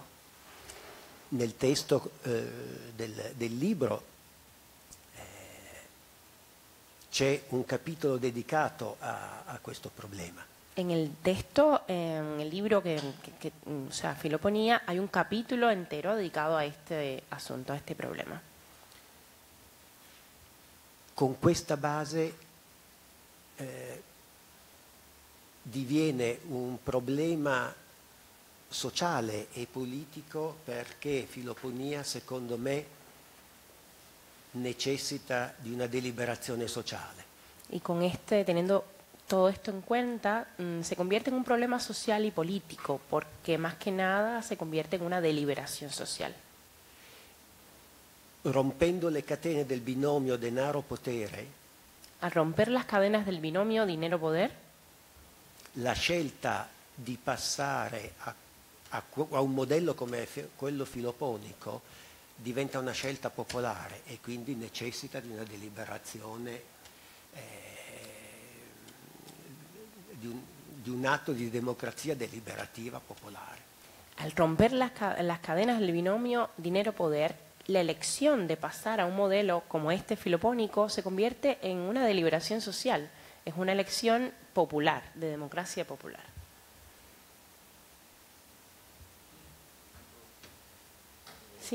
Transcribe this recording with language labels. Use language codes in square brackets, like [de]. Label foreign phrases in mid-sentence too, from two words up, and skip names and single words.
[it] Nel testo del libro c'è un capitolo dedicato a questo problema. [es] En el texto, en el libro o sea, Filoponía, hay un capítulo entero dedicado a este asunto, a este problema. [it] Con questa base diviene un problema sociale e politico perché Filoponia, secondo me, necessita di una deliberazione sociale. [es] Y con teniendo todo esto en cuenta, se convierte en un problema social y político, porque más que nada se convierte en una deliberación social. [it] Rompendo le catene del binomio denaro-potere, [es] Al romper las cadenas del binomio dinero-poder, [it] la scelta di passare a un modello come quello filoponico diventa una scelta popolare e quindi necessita di una deliberazione, di un atto di democrazia deliberativa popolare. [es] al romper las cadenas del binomio dinero-poder, la elección de pasar a un modelo como este filopónico se convierte en una deliberación social, es una elección popular, de democracia popular. ¿Sí?